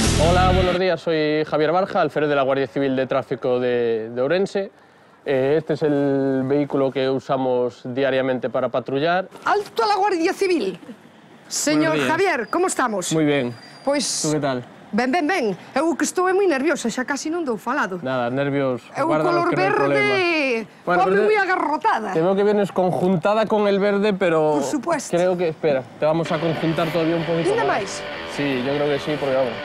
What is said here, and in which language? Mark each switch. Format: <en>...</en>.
<es>Hola, buenos días, soy Javier Barja, alférez de la Guardia Civil de Tráfico de Ourense. Este es el vehículo que usamos diariamente para patrullar. ¡Alto a la Guardia Civil! Señor Javier, como estamos? Muy bien.</es> <gl>Pois...</gl> <es>¿Tú qué tal?</es> <gl>Ben. Eu que estou moi nerviosa, xa casi non dou falado. Nada, nervios. É un color verde, pobre moi agarrotada.</gl> <es>Te veo que vienes conjuntada con el verde, pero... Por supuesto. Creo que, espera, te vamos a conjuntar todavía un poquito</es> <gl>Ainda</gl> <es>más.</es> <gl>máis?</gl> <es>Sí, yo creo que sí, porque vamos.</es>